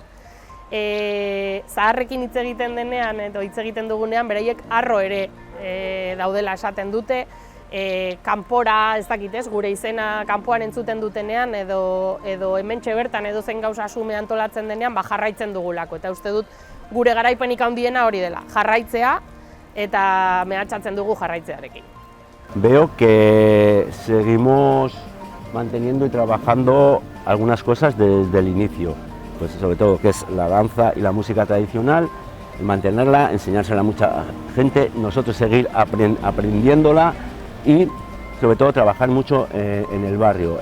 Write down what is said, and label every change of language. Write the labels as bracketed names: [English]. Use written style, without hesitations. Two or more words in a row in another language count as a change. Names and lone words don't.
[Basque] Zaharrekin hitz egiten denean edo hitz egiten dugunean beraiek harro ere daudela esaten dute, kanpora, ez dakit ez, gure izena kanpoan entzuten dutenean edo hementxe bertan edo zen gauza sume antolatzen denean jarraitzen dugulako, eta uste dut gure garaipenik handiena hori dela, jarraitzea eta mehatxatzen dugu jarraitzearekin. [Spanish] Veo que seguimos manteniendo y trabajando algunas cosas desde el inicio, pues sobre todo que es la danza y la música tradicional, mantenerla, enseñársela a mucha gente, nosotros seguir aprendiéndola y sobre todo trabajar mucho en el barrio.